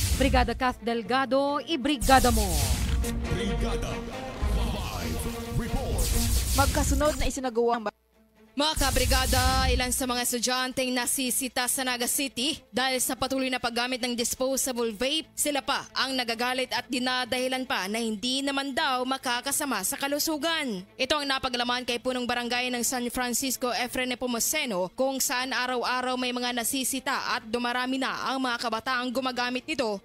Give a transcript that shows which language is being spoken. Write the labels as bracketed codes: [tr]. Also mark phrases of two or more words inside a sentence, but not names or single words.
[tl] Brigada Kath Delgado, ibrigada mo. Brigada Live Report. Magkasunod na isinagawa Mga kabrigada, ilan sa mga estudyanteng nasisita sa Naga City dahil sa patuloy na paggamit ng disposable vape, sila pa ang nagagalit at dinadahilan pa na hindi naman daw makakasama sa kalusugan. Ito ang napaglaman kay punong barangay ng San Francisco Efren Nepomuceno kung saan araw-araw may mga nasisita at dumarami na ang mga kabataang gumagamit nito.